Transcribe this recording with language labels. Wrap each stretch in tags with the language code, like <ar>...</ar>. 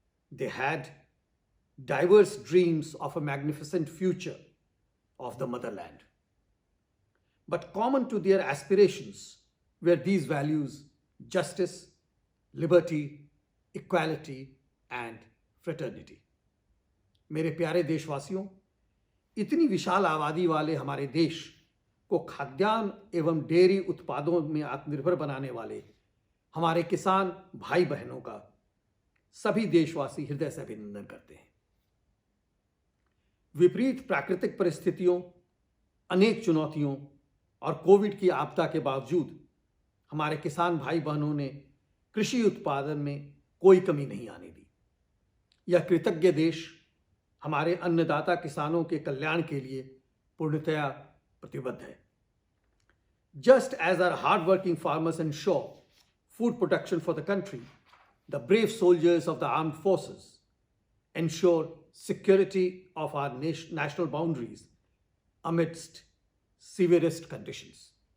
<en>They had diverse dreams of a magnificent future of the motherland. But common to their aspirations were these values justice, liberty, equality and fraternity.</en> <hi>मेरे प्यारे देशवासियों, इतनी विशाल आबादी वाले हमारे देश को खाद्यान्न एवं डेयरी उत्पादों में आत्मनिर्भर बनाने वाले हमारे किसान भाई बहनों का सभी देशवासी हृदय से अभिनंदन करते हैं। विपरीत प्राकृतिक परिस्थितियों, अनेक चुनौतियों और कोविड की आपदा के बावजूद हमारे किसान भाई बहनों ने कृषि उत्पादन में कोई कमी नहीं आने दी। यह कृतज्ञ देश हमारे अन्नदाता किसानों के कल्याण के लिए पूर्णतया प्रतिबद्ध है।</hi> <en>Just as our hard-working farmers ensure food protection for the country, the brave soldiers of the armed forces ensure security of our national boundaries amidst severest conditions.</en>